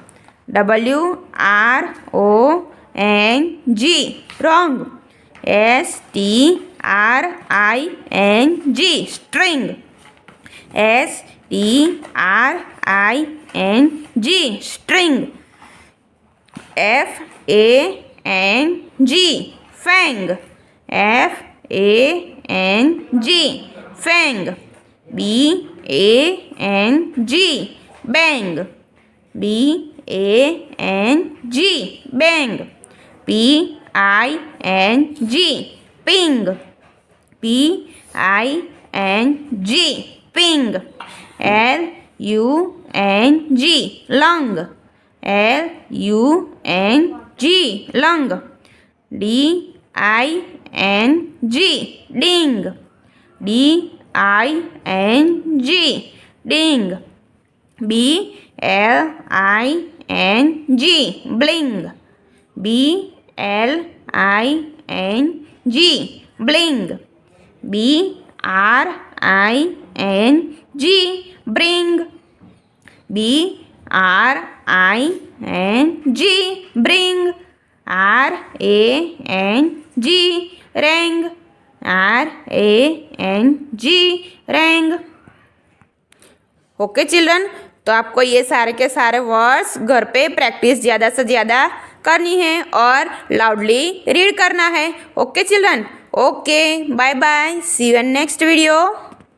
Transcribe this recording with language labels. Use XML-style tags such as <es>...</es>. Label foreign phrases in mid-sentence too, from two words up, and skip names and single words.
<en>WRONG wrong, STRING string, STRING string, FANG fang, FANG fang, BANG bang, B-A-N-G bang. P-I-N-G ping. P-I-N-G ping. L-U-N-G lung. L-U-N-G lung. D-I-N-G ding. D-I-N-G ding. B-L-I-N-G bling. B-L-I-N-G bling. B-R-I-N-G bring. B-R-I-N-G bring. R-A-N-G rang. R-A-N-G rang. okay children,</en> <hi>तो आपको ये सारे के सारे वर्ड्स घर पे प्रैक्टिस ज़्यादा से ज़्यादा करनी है और</hi> <en>loudly read</en> <hi>करना है.</hi> <en>okay children, okay, bye bye, see you in next video.</en>